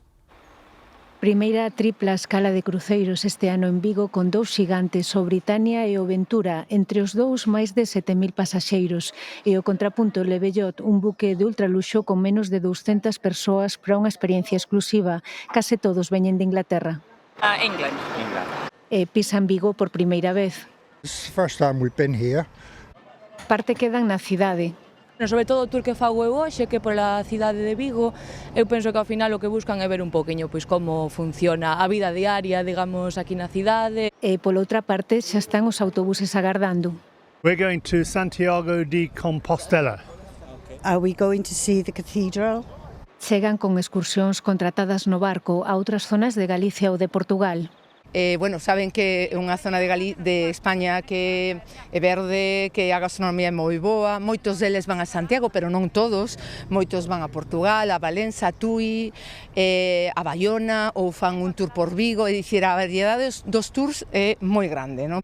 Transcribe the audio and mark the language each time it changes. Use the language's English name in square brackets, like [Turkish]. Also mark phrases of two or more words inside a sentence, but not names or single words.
[Galician] Primeira tripla escala de cruceiros este ano en Vigo con 2 xigantes, o Britannia e o Ventura, entre os dous máis de 7.000 pasaxeiros, e o contrapunto Le Bellot, un buque de ultraluxo con menos de 200 persoas para unha experiencia exclusiva. Case todos veñen de Inglaterra. England. E pisan Vigo por primeira vez. [English] It's the first time we've been here. [Galician] Parte quedan na cidade. Sobre todo o tour que fago eu hoxe, que pola cidade de Vigo, eu penso que ao final o que buscan é ver un poquinho pois como funciona a vida diaria, digamos, aquí na cidade. E pola outra parte xa están os autobuses agardando. [English] We're going to Santiago de Compostela. Are we going to see the cathedral? [Galician] Chegan con excursións contratadas no barco a outras zonas de Galicia ou de Portugal. Bueno, saben que é unha zona de España que é verde, que a gastronomía é moi boa, moitos deles van a Santiago, pero non todos, moitos van a Portugal, a Valença, a Tui, a Bayona, ou fan un tour por Vigo, é dicir, a variedade dos tours é moi grande, non?